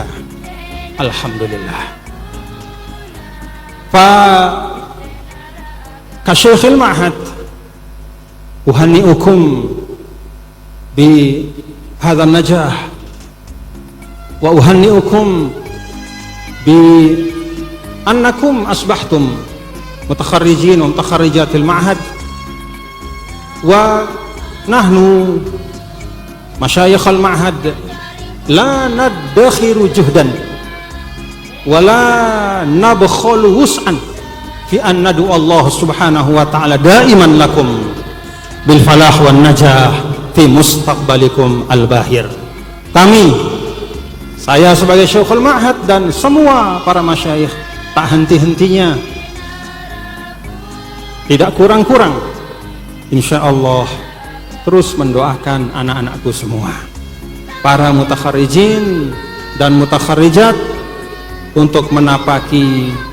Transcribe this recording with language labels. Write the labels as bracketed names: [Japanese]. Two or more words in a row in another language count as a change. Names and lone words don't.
[Arabic] الحمد لله. فكشيخ المعهد أهنئكم بهذا النجاح وأهنئكم بأنكم أصبحتم متخرجين ومتخرجات المعهد, ونحن مشايخ المعهد لا ندخر جهدا ولا نبخل وسعا في أن ندعو الله سبحانه وتعالى دائما لكم بالفلاح والنجاح في مستقبلكم الباهر. [Indonesian] Kami, saya sebagai Syekhul Ma'had dan semua para masyayikh, tak henti-hentinya, tidak kurang-kurang, insyaallah terus mendoakan anak-anakku semua, para mutakharrijin dan mutakharrijat, untuk menapaki